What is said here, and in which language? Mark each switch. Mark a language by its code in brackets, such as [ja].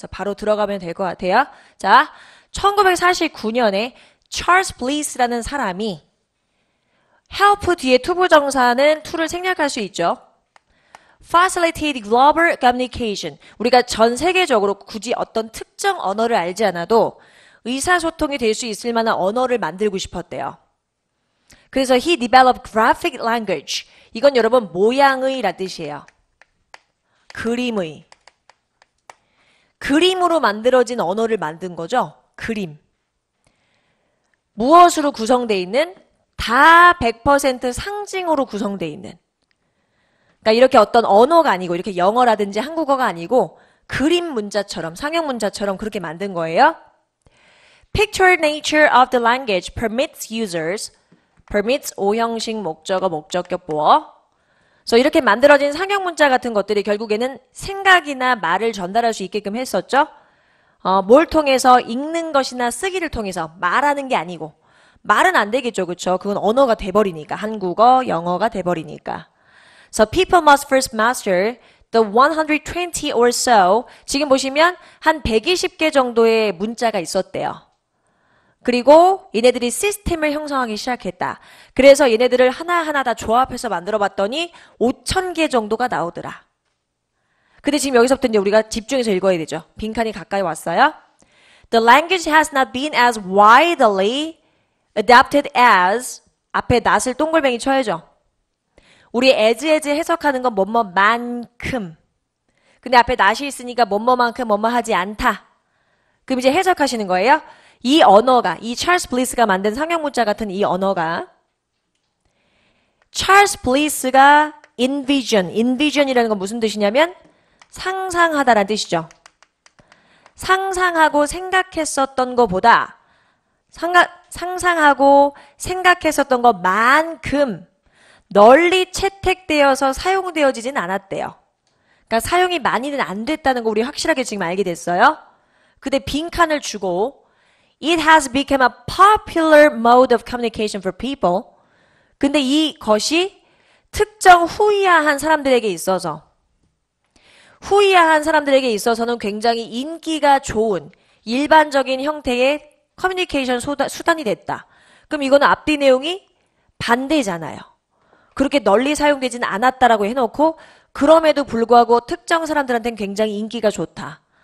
[ko] 그래서 바로 들어가면 될 것 같아요. 자, 1949년에 찰스 블리스라는 사람이 help 뒤에 투부정사는 to를 생략할 수 있죠. [en] facilitate global communication. [ko] 우리가 전 세계적으로 굳이 어떤 특정 언어를 알지 않아도 의사소통이 될 수 있을 만한 언어를 만들고 싶었대요. 그래서 [en] he developed graphic language. [ko] 이건 여러분 모양의 라는 뜻이에요. 그림의. 그림으로 만들어진 언어를 만든 거죠. 그림. 무엇으로 구성되어 있는? 다 100% 상징으로 구성되어 있는. 그러니까 이렇게 어떤 언어가 아니고 이렇게 영어라든지 한국어가 아니고 그림 문자처럼 상형 문자처럼 그렇게 만든 거예요. [en] Picture nature of the language permits users, permits [ko] 오형식 목적어 목적격 보어. 그래서 이렇게 만들어진 상형 문자 같은 것들이 결국에는 생각이나 말을 전달할 수 있게끔 했었죠. 뭘 통해서 읽는 것이나 쓰기를 통해서 말하는 게 아니고 말은 안 되겠죠, 그렇죠? 그건 언어가 돼버리니까 한국어, 영어가 돼버리니까. [en] So people must first master the 120 or so. [ko] 지금 보시면 한 120개 정도의 문자가 있었대요. 그리고 얘네들이 시스템을 형성하기 시작했다. 그래서 얘네들을 하나하나 다 조합해서 만들어 봤더니 5,000개 정도가 나오더라. 근데 지금 여기서부터 이제 우리가 집중해서 읽어야 되죠. 빈칸이 가까이 왔어요. [en] The language has not been as widely adapted as [ko] 앞에 not을 동글뱅이 쳐야죠. 우리 as 해석하는 건 뭐뭐만큼. 근데 앞에 not이 있으니까 뭐뭐만큼 뭐뭐하지 않다. 그럼 이제 해석하시는 거예요. 이 언어가, 이 찰스 블리스가 만든 상형문자 같은 이 언어가 찰스 블리스가 envision이라는 건 무슨 뜻이냐면 상상하다라는 뜻이죠. 상상하고 생각했었던 것보다 상상하고 생각했었던 것만큼 널리 채택되어서 사용되어지진 않았대요. 그러니까 사용이 많이는 안 됐다는 거 우리 확실하게 지금 알게 됐어요. 근데 빈칸을 주고 [en] It has become a popular mode of communication for people. [ko] 근데 이것이 특정 후이야한 사람들에게 있어서는 굉장히 인기가 좋은 일반적인 형태의 커뮤니케이션 수단이 됐다. 그럼 이거는 앞뒤 내용이 반대잖아요. 그렇게 널리 사용되지는 않았다라고 해놓고 그럼에도 불구하고 특정 사람들한테는 굉장히 인기가 좋다.